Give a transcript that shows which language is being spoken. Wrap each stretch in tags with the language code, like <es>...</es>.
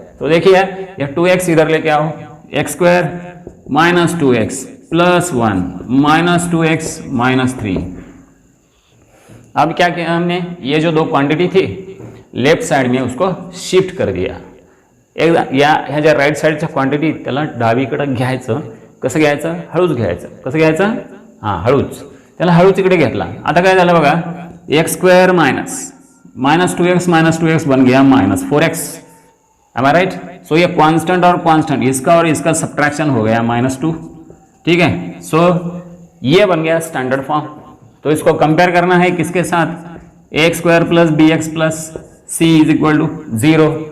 <hi>तो देखिए ये 2x इधर लेके आओ, x² - 2x + 1 - 2x - 3। अब क्या किया हमने, ये जो दो क्वांटिटी थी लेफ्ट साइड में उसको शिफ्ट कर दिया।</hi> <mr>ह्या ज्या राईट साईडच्या क्वांटिटी त्याला डावीकडे घ्यायचं, कसं घ्यायचं, हळूच घ्यायचं, कसं घ्यायचं, हां हळूच, त्याला हळूच इकडे घेतला। आता काय झालं बघा, x² - 2x - 2x</mr> <hi>बन गया</hi> <mr>-4x,</mr> <en>Am I right.</en> <hi>सो ये कांस्टेंट और कांस्टेंट, इसका और इसका सब्ट्रैक्शन हो गया -2, ठीक है। सो ये बन गया स्टैंडर्ड फॉर्म। तो इसको कंपेयर करना है किसके साथ, ax² + bx + c = 0।</hi>